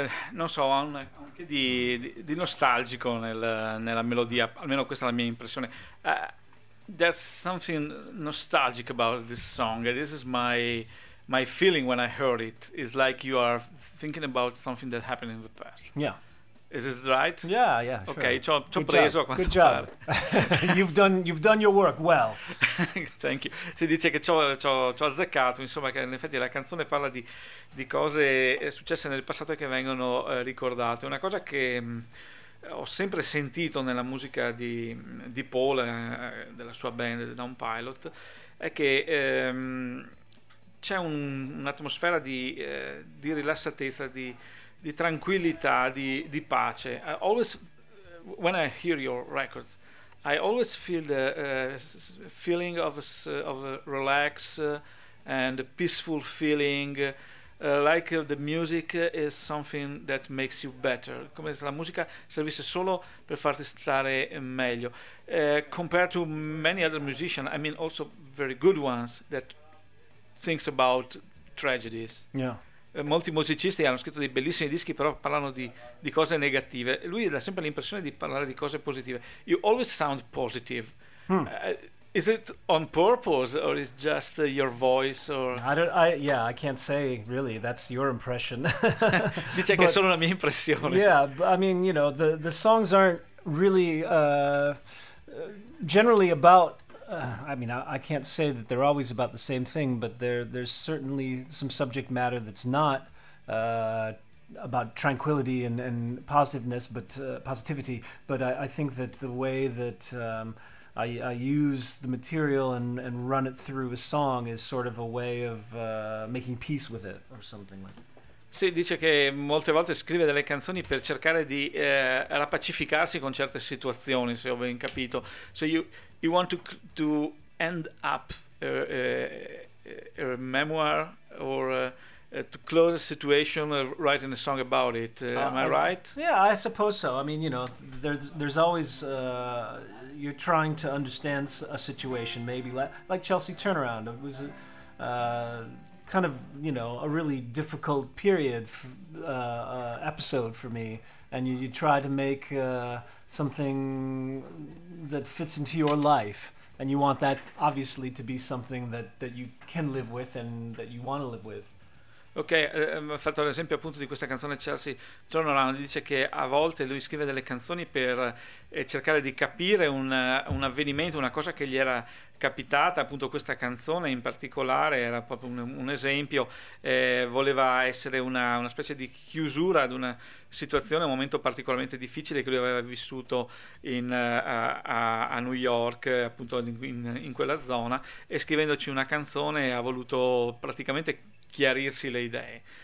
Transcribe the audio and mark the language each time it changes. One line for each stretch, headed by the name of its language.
Italian: non so, anche di nostalgico nella melodia, almeno questa è la mia impressione.
English: There's something nostalgic about this song. This is my feeling when I heard it. It's like you are thinking about something that happened in the past. Yeah. Is this right? Yeah, yeah, sure.
Italian: Okay, ci ho preso a quanto pare.
English: Good job. you've done your work well. Thank you.
Italian: Si dice che ci ho azzeccato, insomma, che in effetti la canzone parla di cose successe nel passato che vengono ricordate. Una cosa che ho sempre sentito nella musica di Paul, della sua band, The Down Pilot, è che c'è un'atmosfera di rilassatezza, di tranquillità, di pace.
English: Always when I hear your records, I always feel the feeling of a relax and a peaceful feeling, like the music is something that makes you better.
Italian: Come se la musica servisse solo per farti stare meglio.
English: Compared to many other musicians, I mean also very good ones, that thinks about tragedies. Yeah.
Italian: Molti musicisti hanno scritto dei bellissimi dischi, però parlano di cose negative. Lui ha sempre l'impressione di parlare di cose positive.
English: You always sound positive. Hmm. Is it on purpose or is just your voice? Or I can't say really. That's your impression.
Italian: Dice che è solo una mia impressione.
English: Yeah, I mean, you know, the songs aren't really generally about. I can't say that they're always about the same thing, but there's certainly some subject matter that's not about tranquility and positiveness, but positivity. But I think that the way that I use the material and run it through a song is sort of a way of making peace with it or something like that.
Italian: Sì, dice che molte volte scrive delle canzoni per cercare di rapacificarsi con certe situazioni, se ho ben capito.
English: So you want to end up a memoir or to close a situation or writing a song about it. Am I right? Yeah, I suppose so. I mean, you know, there's always you're trying to understand a situation, maybe like Chelsea Turnaround. It was kind of, you know, a really difficult period episode for me, and you try to make something that fits into your life, and you want that obviously to be something that you can live with and that you want to live with.
Italian: Ok, ho fatto l'esempio appunto di questa canzone Chelsea Turnaround. Dice che a volte lui scrive delle canzoni per cercare di capire un avvenimento, una cosa che gli era capitata. Appunto questa canzone in particolare era proprio un esempio, voleva essere una specie di chiusura ad una situazione, un momento particolarmente difficile che lui aveva vissuto a New York, appunto in quella zona, e scrivendoci una canzone ha voluto praticamente chiarirsi le idee.